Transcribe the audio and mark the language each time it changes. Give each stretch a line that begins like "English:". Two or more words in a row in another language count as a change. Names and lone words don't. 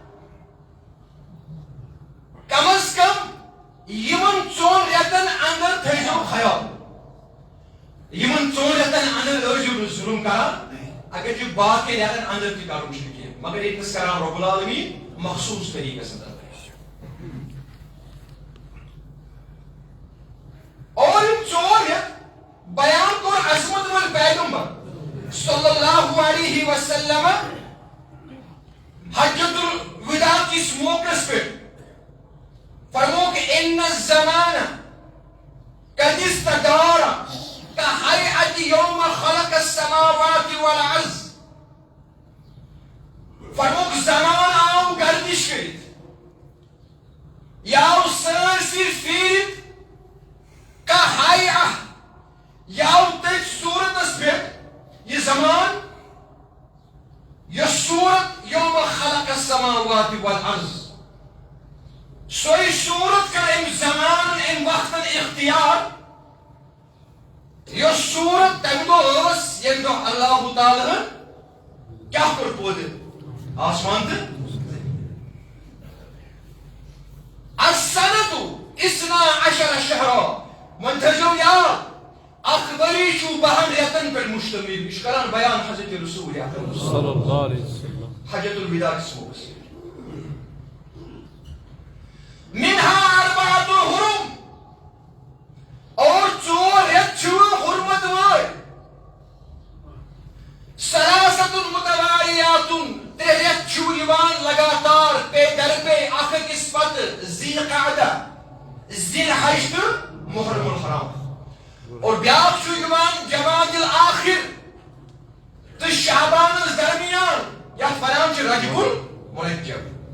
Kashmiri: کم از کم یمن 4 رٮ۪تن اندر تھٲیزیو خیال یمن 4 رٮ۪تن اندر ٲسۍزیو نہٕ ظلم کران اگر یہِ باقی رٮ۪تن اندر تہِ کرُن چھُنہٕ کینٛہہ مگر ییٚتنس کران رب العالمین مخصوص طریقس اندر اور یِم 4 رٮ۪تھ بیان کوٚر عظمت وول پیغمبر
Arabic: صلی اللہ علیہ وسلم
Kashmiri: حجۃ الوداع کس موقعس پٮ۪ٹھ فرمو کہ
Arabic: ان الزمان قد استدار كهيئة يوم خلق السماوات والارض
Kashmiri: فرمو کہ زمان آو گردش کٔرِتھ یہِ آو سٲرسٕے پھیٖرِتھ كهيئة یہِ آو تٔتھۍ صوٗرتس پٮ۪ٹھ یہِ زمان یۄس صوٗرت
Arabic: یوم خلق السماوات والارض
Kashmiri: سوے صوٗرت کٔر أمۍ زمانن أمۍ وقتن اختیار یۄس صوٗرت تمہِ دۄہ ٲس ییٚمہِ دۄہ اللہ تعالیٰ ہن کیٛاہ کوٚر پٲدٕ آسمان تہٕ
Arabic: السنة 12 شہرا
Kashmiri: وۄنۍ تھٲیزیو یاد اکھ ؤری چھُ 12 رٮ۪تن پٮ۪ٹھ مشتمل یہِ چھُ کران بیان حضرت رسول اکرم
Arabic: صلی اللہ علیہ وسلم
Kashmiri: حجۃ الوداع کِس موقعس
Arabic: منها 4 حرم
Kashmiri: اور 4 رٮ۪تھ چھِ حرمت وٲلۍ
Arabic: ثلاثة متوالیات
Kashmiri: 3 رٮ۪تھ چھُ یِوان لگاتار پے در پے اکھ أکِس پتہٕ ذی القعدہ ذی الحج تہٕ محرم الحرام اور بیاکھ چھُ یِوان جمادی الآخر تہٕ شعبانس درمیان یتھ ونان چھِ رجب المرجب